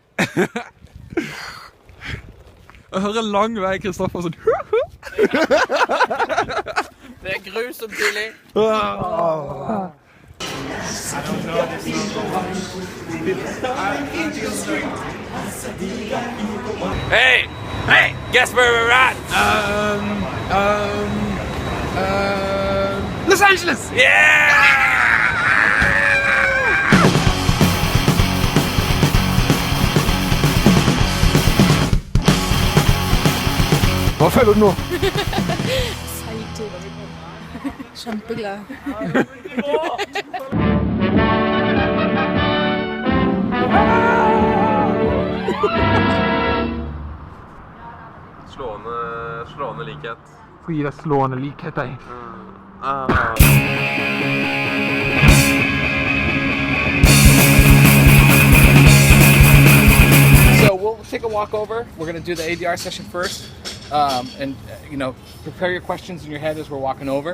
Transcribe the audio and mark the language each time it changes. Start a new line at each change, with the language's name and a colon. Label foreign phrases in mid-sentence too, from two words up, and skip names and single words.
Norwegian: Jeg hører lang vei Kristoffer sånn. Det grusomt tidlig.
English: Hey! Hey! Guess where we're at? Los Angeles! Yeah!
Norwegian: Hva føler du nå? Salig. Kjempeglad. Slående likhet. Skal gi deg slående likhet, deg.
English: So we'll take a walk over. We're going to do the ADR session first. And prepare your questions in your head as we're walking over.